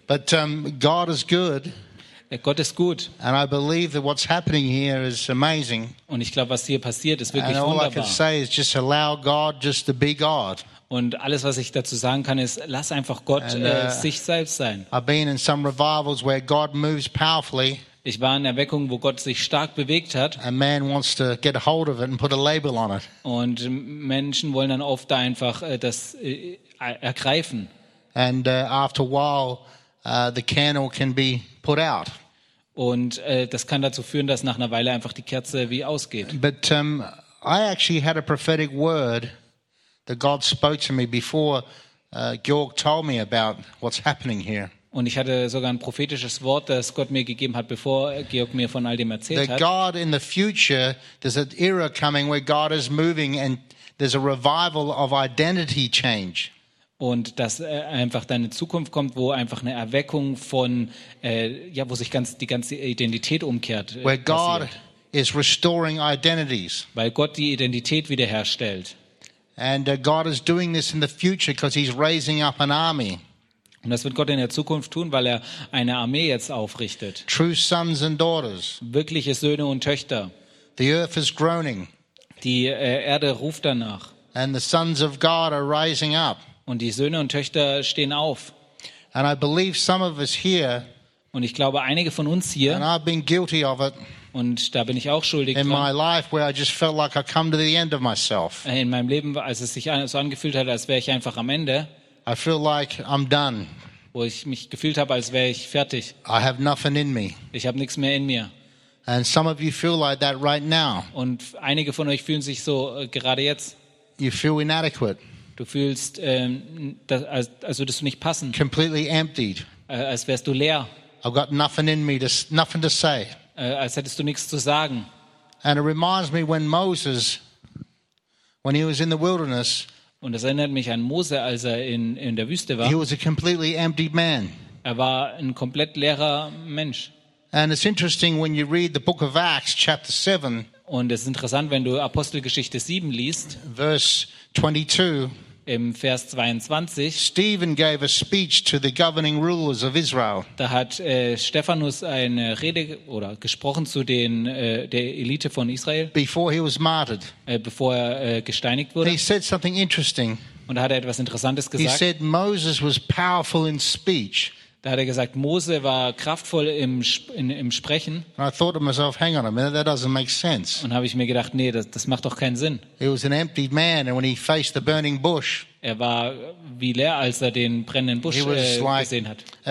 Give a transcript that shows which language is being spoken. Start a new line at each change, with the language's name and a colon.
English: But God is good.
German: Gott ist gut.
English: And I believe that what's happening here is amazing.
German: Und ich glaube, was hier passiert, ist wirklich wunderbar.
English: And all I can say is just allow God just to be God.
German: Und alles, was ich dazu sagen kann, ist, lass einfach Gott sich selbst sein.
English: I've been in some revivals where God moves powerfully.
German: Ich war in Erweckungen, wo Gott sich stark bewegt hat.
English: A man wants to get hold of it and put a label on it.
German: Und Menschen wollen dann oft da einfach das ergreifen.
English: And after a while, the candle can be put out.
German: Und das kann dazu führen, dass nach einer Weile einfach die Kerze wie ausgeht.
English: But I actually had a prophetic word that God spoke to me before Georg told me about what's happening here.
German: Und ich hatte sogar ein prophetisches Wort, das Gott mir gegeben hat, bevor Georg mir von all dem erzählt hat.
English: That God in the future, there's an era coming where God is moving and there's a revival of identity change.
German: Und dass einfach dann eine Zukunft kommt, wo einfach eine Erweckung von, ja, wo sich ganz, die ganze Identität umkehrt.
English: Where God is restoring identities.
German: Weil Gott die Identität wiederherstellt.
English: And God is doing this in the future because he's raising up an army.
German: Und das wird Gott in der Zukunft tun, weil er eine Armee jetzt aufrichtet.
English: True sons and daughters.
German: Wirkliche Söhne und Töchter.
English: The earth is groaning.
German: Die Erde ruft danach.
English: And the sons of God are rising up.
German: Und die Söhne und Töchter stehen auf.
English: And I believe some of us here,
German: und ich glaube, einige von uns hier,
English: and I've been guilty of it,
German: und da bin ich auch schuldig
English: in my life where I just felt like I come to the end of myself.
German: In meinem Leben, als es sich so angefühlt hat, als wäre ich einfach am Ende.
English: I feel like I'm done.
German: Wo ich mich gefühlt habe, als wäre ich fertig.
English: I have nothing in me.
German: Ich habe nichts mehr in mir.
English: And some of you feel like that right now.
German: Und einige von euch fühlen sich so gerade jetzt.
English: You feel inadequate.
German: Du fühlst, das, als würdest du nicht passen.
English: Completely emptied.
German: Als wärst du leer.
English: I've got nothing in me, nothing to say.
German: Als hättest du nichts zu sagen.
English: And it reminds me when Moses, when he was in the wilderness.
German: Und das erinnert mich an Mose, als er in der Wüste war.
English: He was a completely empty man.
German: Er war ein komplett leerer Mensch.
English: And it's interesting when you read the book of Acts, chapter 7.
German: Und es ist interessant, wenn du Apostelgeschichte 7 liest.
English: Verse 22.
German: Im Vers 22.
English: Stephen gave a speech to the governing rulers of Israel.
German: Da hat Stephanus eine Rede oder gesprochen zu den der Elite von Israel.
English: Before he was martyred.
German: Bevor er gesteinigt wurde.
English: He said something interesting.
German: Und da hat er etwas Interessantes gesagt.
English: He said Moses was powerful in speech.
German: Da hat er gesagt, Mose war kraftvoll im Sprechen.
English: And I thought to myself, hang on a minute, that doesn't make sense.
German: Und habe ich mir gedacht, nee, das macht doch keinen Sinn.
English: He was an empty man, and when he faced the burning bush,
German: er war wie leer, als er den brennenden Busch gesehen hat.